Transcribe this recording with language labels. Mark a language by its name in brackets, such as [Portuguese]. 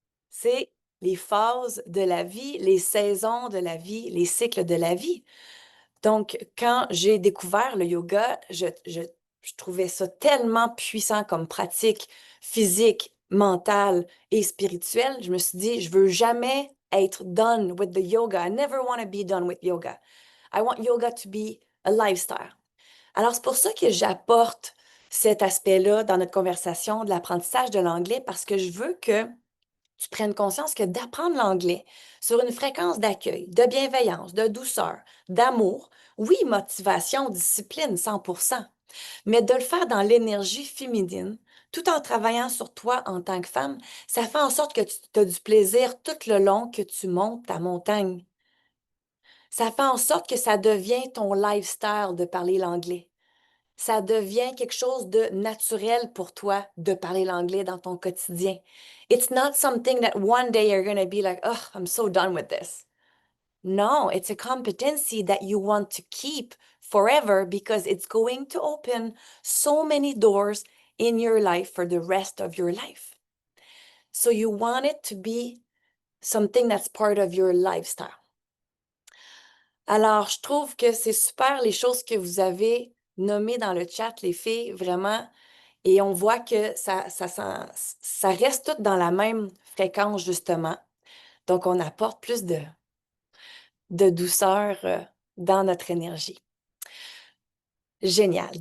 [French] C'est les phases de la vie, les saisons de la vie, les cycles de la vie. Donc, quand j'ai découvert le yoga, je trouvais ça tellement puissant comme pratique physique, mentale et spirituelle. Je me suis dit, je veux jamais être [English] done with the yoga. I never want to be done with yoga. I want yoga to be a lifestyle. [French] Alors, c'est pour ça que j'apporte cet aspect-là dans notre conversation de l'apprentissage de l'anglais parce que je veux que tu prennes conscience que d'apprendre l'anglais sur une fréquence d'accueil, de bienveillance, de douceur, d'amour, oui, motivation, discipline, 100%, mais de le faire dans l'énergie féminine, tout en travaillant sur toi en tant que femme, ça fait en sorte que tu as du plaisir tout le long que tu montes ta montagne. Ça fait en sorte que ça devient ton lifestyle de parler l'anglais. Ça devient quelque chose de naturel pour toi de parler l'anglais dans ton quotidien. [English] It's not something that one day you're going to be like, oh, I'm so done with this. No, it's a competency that you want to keep forever because it's going to open so many doors in your life for the rest of your life. So you want it to be something that's part of your lifestyle. [French] Alors, je trouve que c'est super les choses que vous avez nommées dans le chat, les filles, vraiment. Et on voit que ça reste tout dans la même fréquence, justement. Donc, on apporte plus de douceur dans notre énergie. Génial.